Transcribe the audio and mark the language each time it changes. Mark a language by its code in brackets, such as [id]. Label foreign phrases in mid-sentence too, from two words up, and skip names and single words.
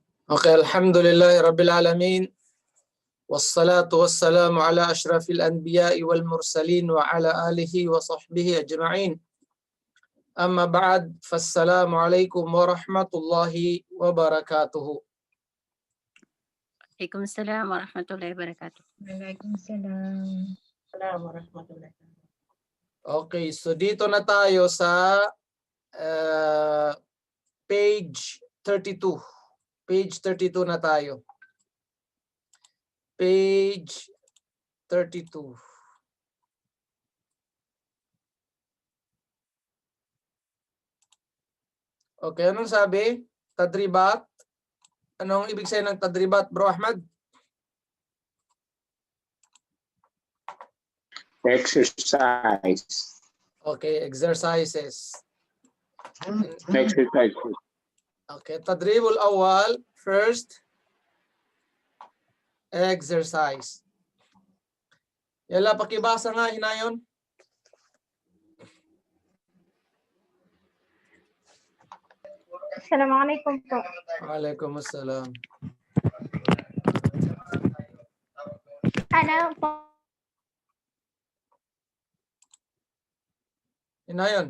[ar] Okay, الحمد لله رب العالمين. والصلاة والسلام على أشرف الأنبياء والمرسلين وعلى آله وصحبه أجمعين. أما بعد، فالسلام عليكم ورحمة الله وبركاته. وعليكم السلام ورحمة الله وبركاته. وعليكم السلام. ورحمة الله. [tl] Okay, so dito na tayo sa page 32. Page 32 na tayo. Page 32. Okay, anong sabi? Tadribat? Anong ibig sabihin ng tadribat, Bro Ahmad? Exercise. Okay, exercises. Exercise. [en] Okay, [ar] التدريب الأول, [en] first exercise. [tl] Yala, pakibasa nga, hinayon. Assalamualaikum po. Waalaikumsalam. Ano po? Hinayon.